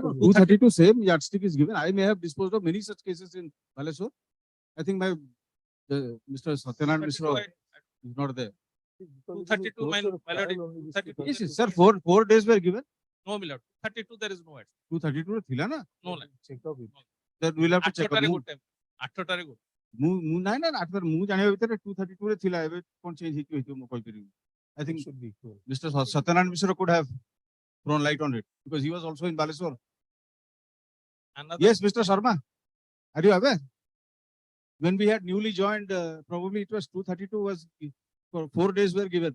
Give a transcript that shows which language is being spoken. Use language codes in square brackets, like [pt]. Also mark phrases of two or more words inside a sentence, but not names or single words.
[en] 232 same yardstick is given. I may have disposed of many such cases in Balesur. I think my Mr. Satyanarayana Mishra is not there. 232, my lord. 232. Yes, yes, sir. Four days were given. No, my lord. 32 there is no yardstick. [or] 232 ଥିଲା ନା? [en] No, like. Check up it. Then we'll have to check up. [or] ମୁଁ ନାଇଁ ନା 8 ବାର ମୁଁ ଜାଣିବା ଭିତରେ 232 ରେ ଥିଲା ଏବେ କଣ ଚେଞ୍ଜ ହେଇକି ହେଇଥିବ ମୁଁ କହିପାରିବି [en] I think Mr. Satyanarayana Mishra could have thrown light on it because he was also in Balesur. Yes, Mr. Sharma, are you aware? When we had newly joined, probably it was 232 was for 4 days were given.